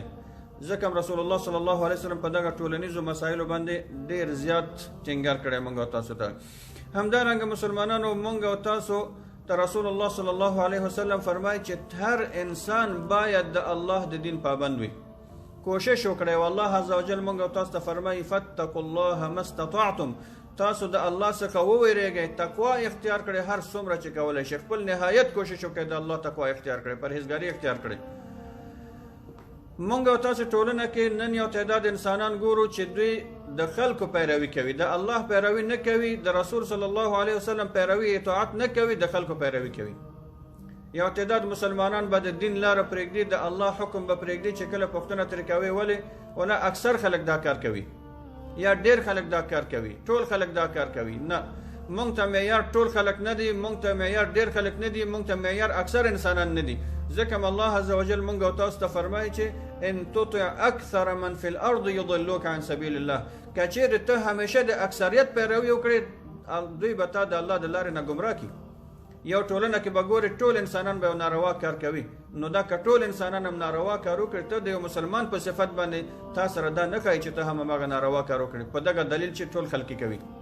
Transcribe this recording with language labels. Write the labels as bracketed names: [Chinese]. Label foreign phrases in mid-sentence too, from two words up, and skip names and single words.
[Pashto] ځکه [Arabic] رسول الله صلی الله علیه وسلم [Pashto] په دغه ټولنیزو مسایلو باندې ډېر زیات ټینګار کړی موږ او تاسو ته. همدارنګه مسلمانانو موږ او تاسو ته [Arabic] رسول الله صلی الله علیه وسلم [Pashto] فرمایي چې هر انسان باید د الله د دین پابند وي. کوشش وکړئ، والله عزوجل موږ او تاسو ته فرمایي [Arabic] فاتقوا الله ما استطعتم، [Pashto] تاسو د الله څخه وویریږئ، تقوا اختیار کړئ هر څومره چې کولی شئ، خپل نهایت کوشش وکړئ د الله تقوا اختیار کړئ، پرهیزګاري اختیار کړئ. مونږ او تاسو ټولنه کې نن یو تعداد انسانان ګورو چې دوی د خلکو پیروي کوي، د الله پیروي نه کوي، د رسول [Arabic] صلی الله علیه وسلم [Pashto] پیروي اطاعت نه کوي، د خلکو پیروي کوي. یو تعداد مسلمانان به د دین لاره پرېږدي، د الله حکم به پرېږدي چې کله پوښتنه ترې کوي ولې، ونه اکثر خلک دا کار کوي یا ډېر خلک دا کار کوي، ټول خلک دا کار کوي. نه، مونږ ته معیار ټول خلک نه دي، مونږ ته معیار ډېر خلک نه دي، مونږ ته معیار اکثر انسانان نه دي. ځکه الله [Arabic] عز وجل [Pashto] مونږ او تاسو ته فرمایي چې [Arabic] ان تطع اکثر من فی الارض یضلوک عن سبیل الله، [Pashto] که چیرې ته همیشه د اکثریت پیروي وکړې دوی به تا د الله د لارې نه ګمراه کړي. یو ټولنه کې به ګورې ټول انسانان به ناروا کار کوي، نو دا که ټول انسانان هم ناروا کار وکړي ته د یو مسلمان په صفت باندې تا سره دا نه ښایي چې ته هم هماغه ناروا کار وکړي په دغه دلیل چې ټول خلقي کوي.